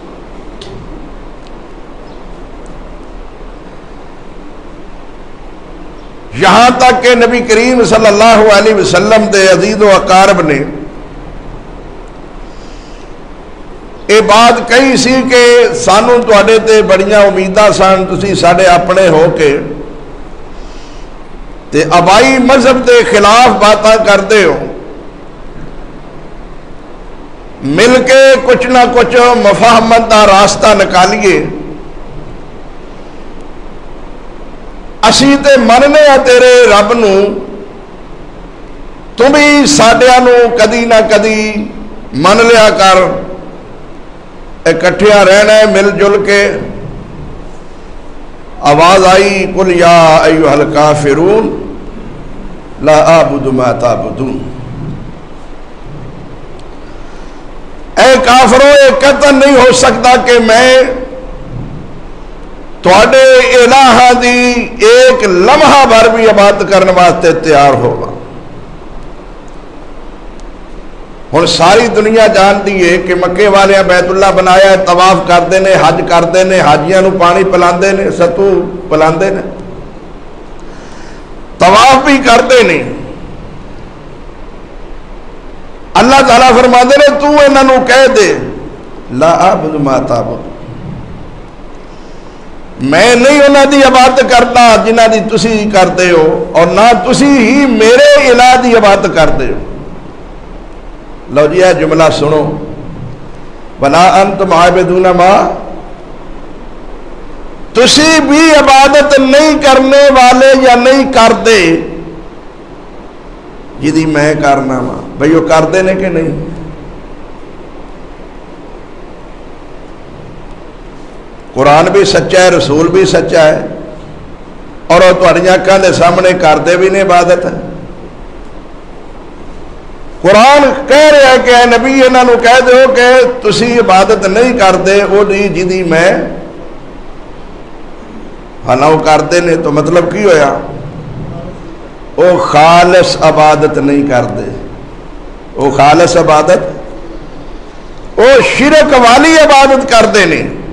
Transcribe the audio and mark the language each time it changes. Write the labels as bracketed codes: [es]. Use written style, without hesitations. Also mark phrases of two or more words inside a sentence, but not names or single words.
[pa] یہاں تک کہ نبی کریم صلی اللہ علیہ وسلم دے عزیز و اقارب نے یہ بات کہی سی کہ سانوں تواڈے تے بڑیاں امیداں سن، تسی ساڈے اپنے ہو کے تے آبائی مذہب دے خلاف باتاں کرتے ہو، مل کے کچھ نہ کچھ مفاہمت کا راستہ نکالیے، اسی تے مننے آ تیرے رب نو، تم بھی ساڈیاں نو کدی نہ کدی من لیا کر، اکٹھیاں رہنا ہے مل جل کے۔ آواز آئی [ar] قل یا ایھا الکافرون لا اعبد ما تعبدون، [pa] اے کافروں یہ قطعاً نہیں ہو سکتا کہ میں تواڈے الہ دی ایک لمحہ بھر بھی عبادت کرنے واسطے تیار ہوگا۔ ہن ساری دنیا جانتی ہے کہ مکے والے بیت اللہ بنایا ہے، طواف کرتے ہیں، حج کرتے ہیں، حاجیاں نو پانی پلاندے نے، ستو پلاندے نے، طواف بھی کرتے ہیں۔ اللہ تعالیٰ فرماتے ہیں تو انہاں نو کہہ دے [ar] لا اعبد ما تعبد، [pa] میں نہیں انہاں دی عبادت کرتا جنہاں دی تسی کرتے ہو، اور نہ تسی ہی میرے الہ دی عبادت کرتے ہو۔ لو جی یہ جملہ سنو، [ar] ولا انتم عابدون ما، [pa] تسی بھی عبادت نہیں کرنے والے یا نہیں کرتے جدی میں کرنا وا، بھئی وہ کرتے نے کہ نہیں؟ قرآن بھی سچا ہے، رسول بھی سچا ہے، اور وہ تہاڈیاں اکھاں دے سامنے کرتے بھی نے عبادت ہے۔ قرآن کہہ رہا ہے کہ اے نبی انہاں نو کہہ دیو کہ تسی عبادت نہیں کرتے وہ جدی میں حالانکہ وہ کرتے ہیں تو مطلب کی ہویا وہ خالص عبادت نہیں کرتے، وہ خالص عبادت وہ شرک والی عبادت کرتے ہیں،